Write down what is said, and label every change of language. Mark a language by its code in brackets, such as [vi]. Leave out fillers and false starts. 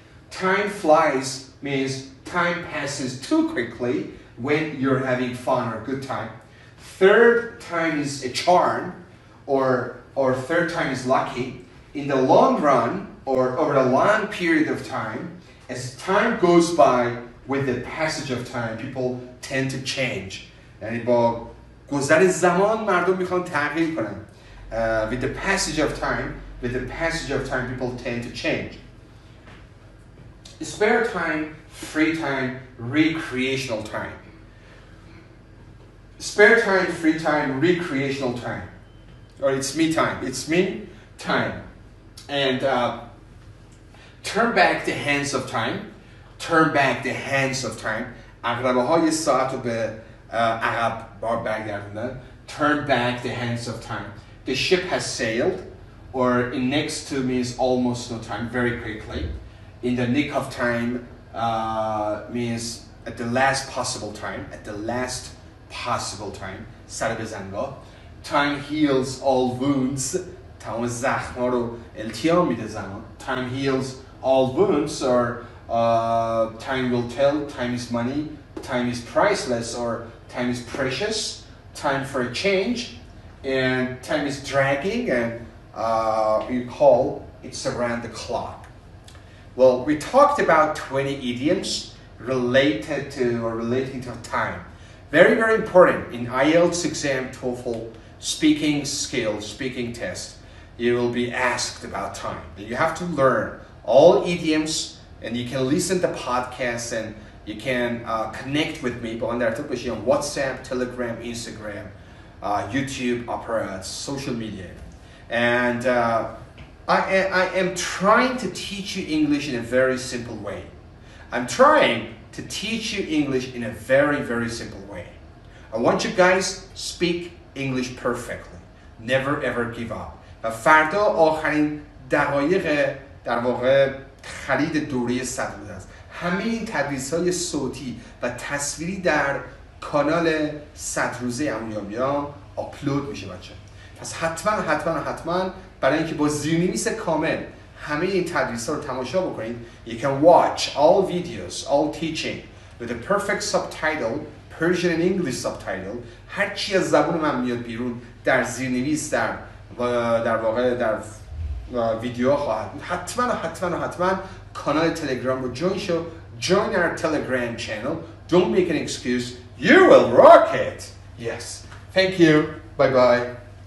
[en] Time flies means time passes too quickly when you're having fun or good time. Third time is a charm, or third time is lucky. In the long run, or over a long period of time, as time goes by, with the passage of time, people tend to change. [fa] یعنی با گذر زمان مردم میخوان تغییر کنن. [en] With the passage of time, people tend to change. Spare time, free time, recreational time. Spare time, free time, recreational time. Or it's me time. It's me time. And turn back the hands of time. Turn back the hands of time. [fa] عقربه های ساعت رو به عقب بار برگردوندن. [en] Turn back the hands of time. The ship has sailed, or in next to means almost no time, very quickly. In the nick of time means at the last possible time. At the last possible time. [fa] سر بزنگاه. [en] Time heals all wounds. [fa] تمام زخم‌ها رو التیام میده زمان. [en] Time heals all wounds, or time will tell, time is money, time is priceless, or time is precious, time for a change, and time is dragging, and you call it's around the clock. Well, we talked about 20 idioms related to or relating to time. Very, very important in IELTS exam, TOEFL, speaking skills, speaking test. You will be asked about time. You have to learn all idioms, and you can listen to podcasts, and you can connect with me on WhatsApp, Telegram, Instagram, YouTube, Opera, social media. And I am trying to teach you English in a very simple way. I'm trying to teach you English in a very, very simple way. I want you guys speak English perfectly. Never ever give up. [fa] و فردا آخرین دقایق در واقع خرید دوره 100 روز است. همه این تدریس‌های صوتی و تصویری در کانال 100 روزه امویامیان آپلود میشه بچه. پس حتما برای اینکه با زیرنویس کامل همه این تدریس‌ها رو تماشا بکنید. [en] You can watch all videos, all teaching with a perfect subtitle, Persian and English subtitle. [fa] هر چی از زبان من میاد بیرون در زیرنویس در واقع در ویدیوها خواهد بود. حتما کانال تلگرام رو جوین شو. [en] Join our Telegram channel. Don't make an excuse. You will rock it. Yes. Thank you. Bye bye.